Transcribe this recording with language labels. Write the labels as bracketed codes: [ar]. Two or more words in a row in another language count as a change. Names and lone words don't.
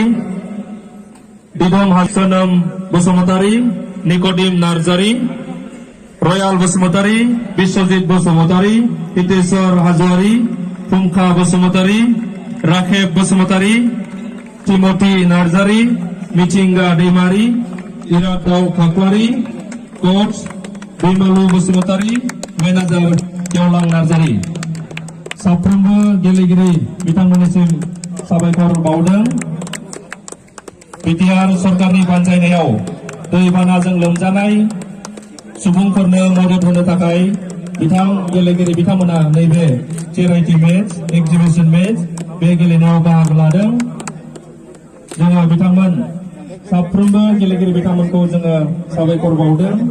[brx] Didom Hasanam Basumotari, Nikodim Narzari, Royal Basumotari, Biswajit Basumotari, Hiteswar Hazwari, Pumka Basumotari, Rakheb Basumotari, Timothy Narzari, Michinga Demari, Iratau Kakwari, Coach Bimalu Basumotari, Manager Yolang Narzari. Sapramba Gelegiri Bitanganisim Sabaikor Baudang, BTR Sorkarni Pancainayau, दैबानाजों लोमजानाय सुबुंफोरनो मदद होनो थाखाय गेलेगिरि बिथांमोना नैबे [en] charity match exhibition match [brx] बे गेलेनायाव बाहागो लादों। जोङो बिथांमोन साफ्रोमबो गेलेगिरि बिथांमोनखौ जोङो साबायखर बावदों।